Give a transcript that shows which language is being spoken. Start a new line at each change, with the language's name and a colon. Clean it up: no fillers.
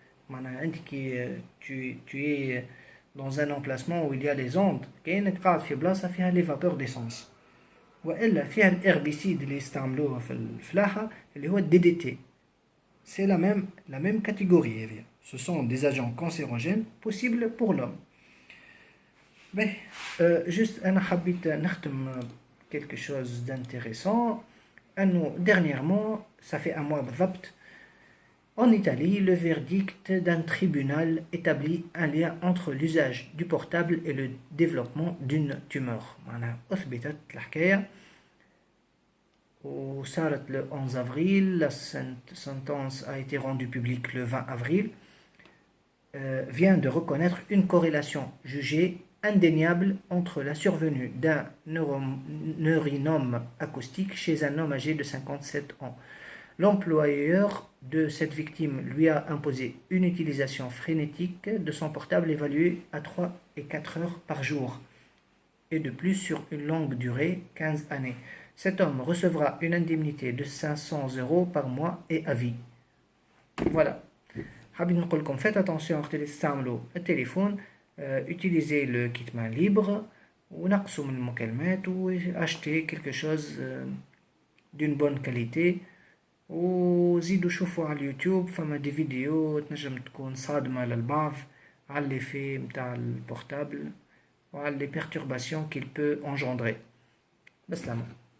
Arabic: معناها انت كي
French: tu es dans un emplacement où il y a les ondes
Arabic: كاين قاعد في بلاصه فيها لي فابور ديسونس. والا فيها الاربيسيد اللي يستعملوها في الفلاحه اللي هو الدي دي تي.
French: سي la même catégorie هذه. ce sont des agents cancérogènes possibles pour l'homme. Mais juste
Arabic: أنا حبيت نختم
French: quelque chose d'intéressant. أنه dernièrement ça fait un mois
Arabic: بالضبط
French: en Italie le verdict d'un tribunal établit un lien entre l'usage du portable et le développement d'une tumeur.
Arabic: معناها أثبتت الحكاية وصارت
French: le 11 avril. La sentence a été rendue publique le 20 avril. Vient de reconnaître une corrélation jugée indéniable entre la survenue d'un neurinome acoustique chez un homme âgé de 57 ans. L'employeur de cette victime lui a imposé une utilisation frénétique de son portable évaluée à 3 et 4 heures par jour, et de plus sur une longue durée, 15 années. Cet homme recevra une indemnité de 500 euros par mois et à vie. Voilà.
Arabic: حابين نقول لكم
French: faites attention
Arabic: وقت اللي تستعملوا التليفون
French: utilisez le kit main libre
Arabic: ونقصوا من المكالمات و
French: achetez quelque chose d'une bonne qualité
Arabic: وزيدوا شوفوا على اليوتيوب فما دي فيديو تنجم تكون صادمة للبعض على l'effet متاع البورتابل وعلى
French: les perturbations qu'il peut engendrer.
Arabic: بسلامة.